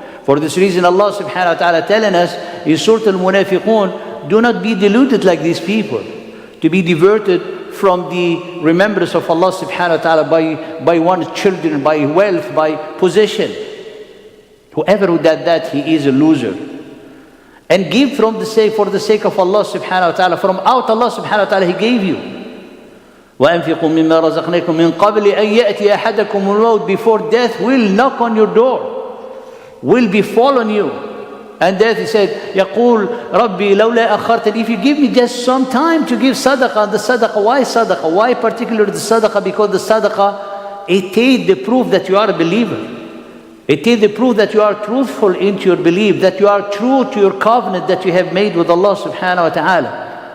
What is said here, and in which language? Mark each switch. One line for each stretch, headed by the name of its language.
English: For this reason, Allah subhanahu wa ta'ala telling us in Surah Al-Munafiqun, do not be deluded like these people, to be diverted from the remembrance of Allah subhanahu wa ta'ala by one's children, by wealth, by possession. Whoever who does that, he is a loser. And give for the sake of Allah subhanahu wa ta'ala. From out Allah subhanahu wa ta'ala, He gave you.
Arabic: وَأَنْفِقُوا مِمَّا رَزَقْنَاكُمْ مِنْ قَبْلِ أَنْ يَأْتِيَ أَحَدَكُمُ الْمَوْتُ.
English: Before death will knock on your door. will befall on you. And death, he said,
Arabic: يَقُولُ رَبِّي لَوْلَا أَخَّرْتَنِي.
English: If you give me just some time to give sadaqah, the sadaqah, why sadaqah? Why particularly the sadaqah? Because the sadaqah, it is the proof that you are a believer. It is the proof that you are truthful into your belief, that you are true to your covenant that you have made with Allah subhanahu wa ta'ala.